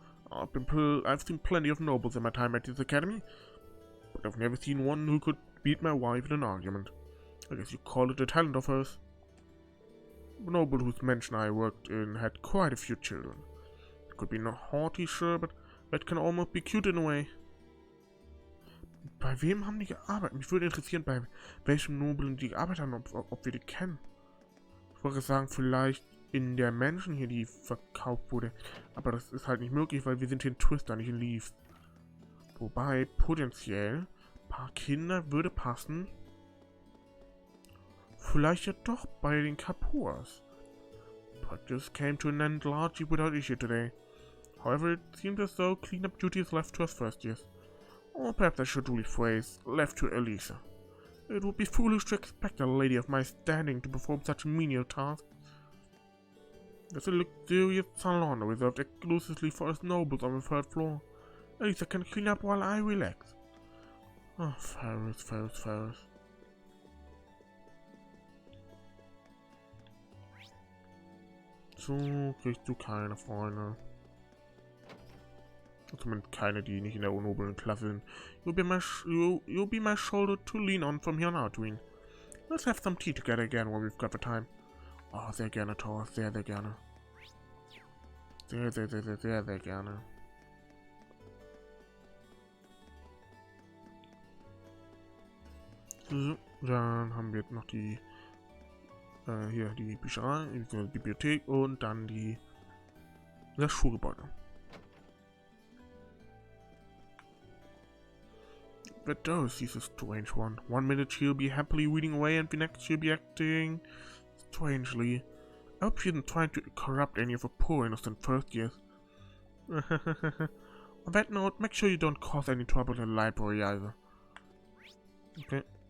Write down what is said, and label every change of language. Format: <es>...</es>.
<en>I've seen plenty of nobles in my time at this academy, but I've never seen one who could beat my wife in an argument. I guess you call it a talent of hers. The noble whose mansion I worked in had quite a few children. It could be not haughty, sure, but that can almost be cute in a way.</en> <de>Bei wem haben die gearbeitet? Mich würde interessieren, bei welchem Noblen die gearbeitet haben, ob wir die kennen. Ich wollte sagen, vielleicht in der Menschen hier, die verkauft wurde. Aber das ist halt nicht möglich, weil wir sind hier in Twister, nicht in Leaves. Wobei, potenziell, ein paar Kinder würde passen. Vielleicht ja doch bei den Kapurs.</de> <en>Practice came to an end largely without issue today. However, it seems as though cleanup duty is left to us first years. Or perhaps I should rephrase, left to Elisa. It would be foolish to expect a lady of my standing to perform such menial tasks. There's a luxurious salon reserved exclusively for us nobles on the third floor. Elisa can clean up while I relax. Oh, Ferris.</en> <de>So kriegst du keine Freunde. Zumindest keine, die nicht in der noblen Klasse sind.</de> <en>You'll be my shoulder to lean on from here on out, Tween. Let's have some tea together again when we've got the time.</en> <de>Oh, sehr gerne, Thor. Sehr gerne. Sehr gerne. So, dann haben wir jetzt noch die hier die Bücherei, die Bibliothek und dann das Schulgebäude.</de> <en>But Dorothy's a strange one. One minute she'll be happily reading away and the next she'll be acting strangely. I hope she isn't trying to corrupt any of her poor innocent first years. On that note, make sure you don't cause any trouble in the library either. Okay.</en>